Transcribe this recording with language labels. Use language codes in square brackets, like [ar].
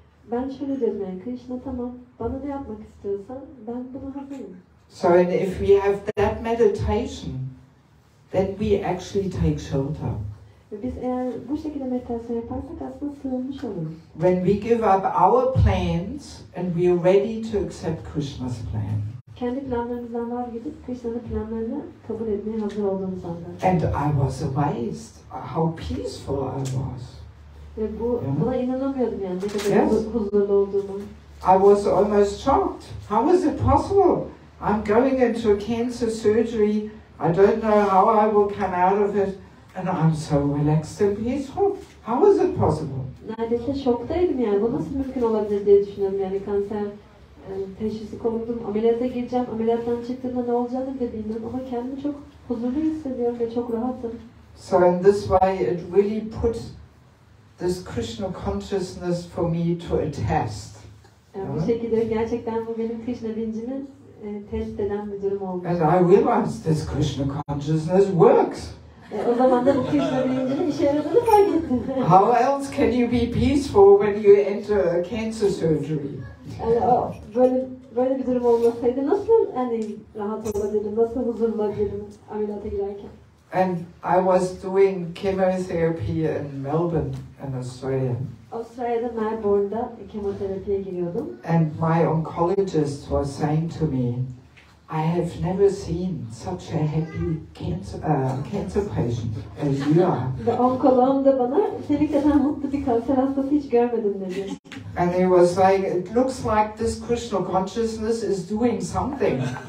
[tr] Ben şöyle dedim yani, Krishna tamam, bana ne yapmak istiyorsan ben buna hazırım. [en] So and if we have that meditation, then we actually take shelter. [tr] Ve biz eğer bu şekilde meditasyon yaparsak aslında sığınmış oluruz. [en] When we give up our plans and we are ready to accept Krishna's plan. [tr] Kendi planlarımızdan vazgeçip Krishna'nın planlarını kabul etmeye hazır olduğumuz anda. [en] And I was amazed how peaceful I was. [tr] Ve buna inanamıyordum yani ne kadar huzurlu olduğumu. [en] I was almost shocked. How is it possible? I'm going into a cancer surgery. I don't know how I will come out of it. And I'm so relaxed and peaceful. How is it possible? [tr] Neredeyse şoktaydım yani. Bu nasıl mümkün olabilir diye düşünüyorum yani kanser teşhisi konuldum. Ameliyata gireceğim. Ameliyattan çıktığımda ne olacağını da bilmiyorum ama kendimi çok huzurlu hissediyorum ve çok rahatım. [en] So in this way it really put this Krishna consciousness for me to a test. [tr] Yani bu şekilde gerçekten bu benim Krishna bilincimi test eden bir durum oldu. [en] And I realized this Krishna consciousness works. [tr] O zaman da bu Krishna bilincinin işe yaradığını fark ettim. [en] How else can you be peaceful when you enter a cancer surgery? [tr] Yani böyle bir durum olmasaydı nasıl yani rahat olabilirim, nasıl huzurlu olabilirim ameliyata girerken? [en] And I was doing chemotherapy in Melbourne in Australia. [tr] Avustralya'da Melbourne'da kemoterapiye giriyordum. [en] And my oncologist was saying to me, I have never seen such a happy cancer patient as you are. [tr] Ve onkoloğum da bana senin kadar mutlu bir kanser hastası hiç görmedim dedi. [en] And he was like, it looks like this Krishna consciousness is doing something.